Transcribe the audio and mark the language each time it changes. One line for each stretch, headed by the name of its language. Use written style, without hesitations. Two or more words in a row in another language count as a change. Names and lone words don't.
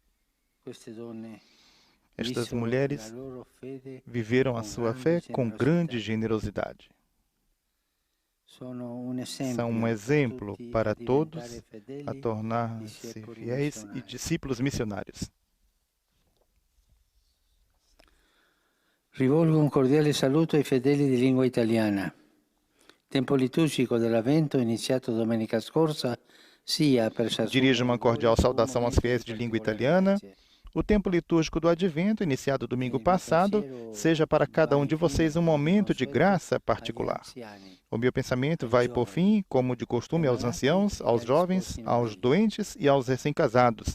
Portuguese: Estas mulheres viveram a sua fé com grande generosidade. São um exemplo para todos a tornar-se fiéis e discípulos missionários.
Italian: Rivolgo un cordiale saluto ai fedeli di lingua italiana. Tempo liturgico dell'Avvento, iniziato domenica scorsa, sia per
Portuguese: Dirijo uma cordial saudação aos fiéis de língua italiana. O tempo litúrgico do Advento, iniciado domingo passado, seja para cada um de vocês um momento de graça particular. O meu pensamento vai, por fim, como de costume, aos anciãos, aos jovens, aos doentes e aos recém-casados.